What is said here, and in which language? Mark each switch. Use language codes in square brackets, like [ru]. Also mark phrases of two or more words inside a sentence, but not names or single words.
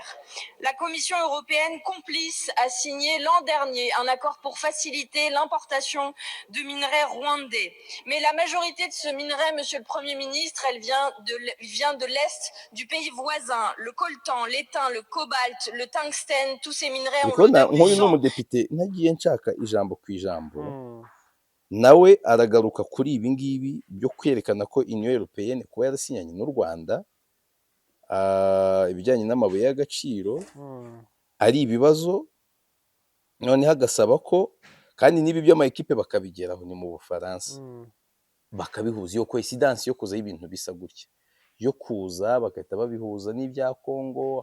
[fr] La Commission européenne, complice, a signé l'an dernier un accord pour faciliter l'importation de minerais rwandais. Mais la majorité de ce minerai, monsieur le Premier ministre, elle vient de l'Est du pays voisin. Le coltan, l'étain, le cobalt, le tungstène, tous ces minerais ont l'odeur du sang. [rw] Umudepite nagiye nshaka ijambo ku ijambo, nawe aragaruka kuri ibi ngibi byo kwerekana ko Union Européenne kuba yarasinyanye n'u Rwanda ibijyanye n'amabuye y'agaciro ari ibibazo, noneho agasaba ko kandi n'ibi by'ama ekipe bakabigeraho ni mu Bufaransa, bakabihuza iyo coincidence yo kuza y'ibintu bisa gutya, yo kuza bagahita babihuza n'ibya Congo.